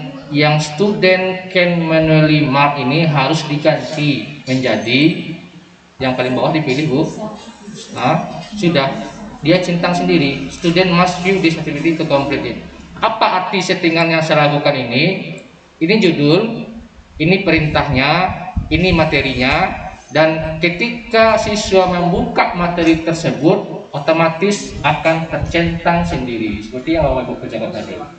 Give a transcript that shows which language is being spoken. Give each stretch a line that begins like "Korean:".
Indonesian: Yang
English: student can manually mark
Indonesian: ini harus diganti menjadi yang paling bawah, dipilih Bu. Nah, sudah dia centang sendiri.
English: Student must view this activity to complete it.
Indonesian: Apa arti settingan yang saya lakukan ini? Ini judul, ini perintahnya, ini materinya, dan ketika siswa membuka materi tersebut otomatis akan tercentang sendiri seperti yang Bapak Ibu kerjakan tadi.